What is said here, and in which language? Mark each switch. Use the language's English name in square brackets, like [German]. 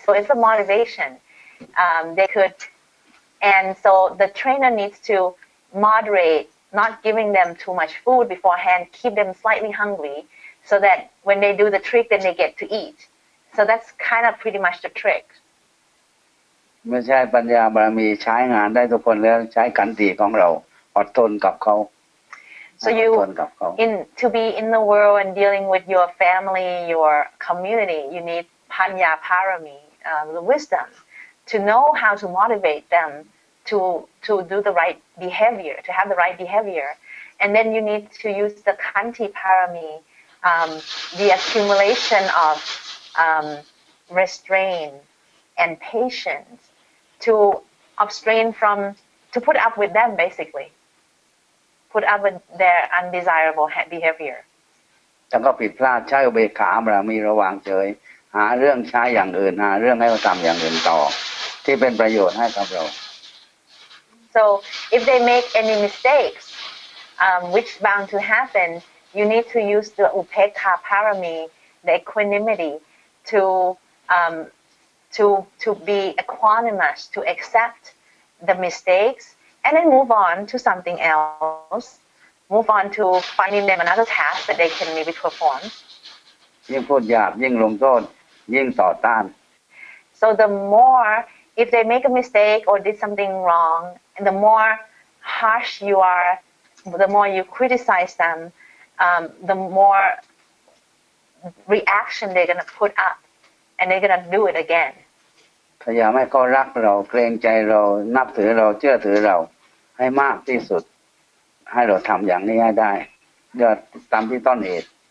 [English] So it's a motivation. They could, and so the trainer needs to moderate, not giving them too much food beforehand, keep them slightly hungry, so that when they do the trick, then they get to eat. So that's kind of pretty much the trick. [Thai] ไม่ใช่ปัญญาบารมีใช้งานได้ทุกคนแล้วใช้ขันติของเราอดทนกับเขา [English] So you to be in the world and dealing with your family, your community, you need panya parami, the wisdom, to know how to motivate them to do the right behavior, to have the right behavior, and then you need to use the kanti parami, the accumulation of restraint and patience to abstain from, to put up with them basically, put up with their undesirable behavior. [Thai] แล้วก็ผิดพลาดใช้อุเบกขาบารมีระวางเฉยหาเรื่องใช้อย่างอื่นหาเรื่องให้เขาทำอย่างอื่นต่อที่เป็นประโยชน์ให้กับเรา [English] So if they make any mistakes, which bound to happen, you need to use the upekha parami, the equanimity, to be equanimous, to accept the mistakes, and then move on to something else. Move on to finding them another task that they can maybe perform. [Thai] ยิ่งพูดหยาบยิ่งลงโทษยิ่งต่อต้าน [English] So the more, if they make a mistake or did something wrong, and the more harsh you are, the more you criticize them, the more reaction they're going to put up, and they're going to do it again. [Thai] พยายามให้เขารักเราเกรงใจเรานับถือเราเชื่อถือเราให้มากที่สุดให้เราทำอย่างนี้ให้ได้เดี๋ยวตามที่ต้นเหตุ